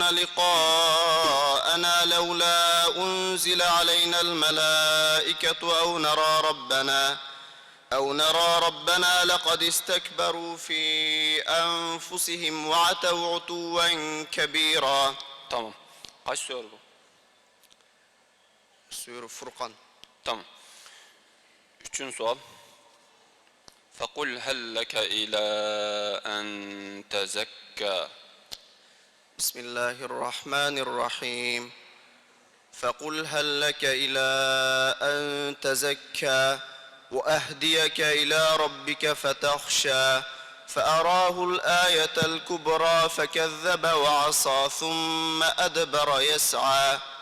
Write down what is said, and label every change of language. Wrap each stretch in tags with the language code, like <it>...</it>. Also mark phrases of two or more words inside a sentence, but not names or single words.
<ar>لقاءنا لولا أنزل علينا الملائكة أو نرى ربنا لقد استكبروا في أنفسهم وعتوا عتوا كبيرا. تمام.</ar> <tr>kaç sure bu? Sure Furkan. Tamam. Üçüncü sual.</tr> <ar>فقل هل لك إلى أن تزكى. بسم الله الرحمن الرحيم. فقل هل لك إلى أن تزكى وأهديك إلى ربك فتخشى فأراه الآية الكبرى فكذب وعصى ثم أدبر يسعى</ar>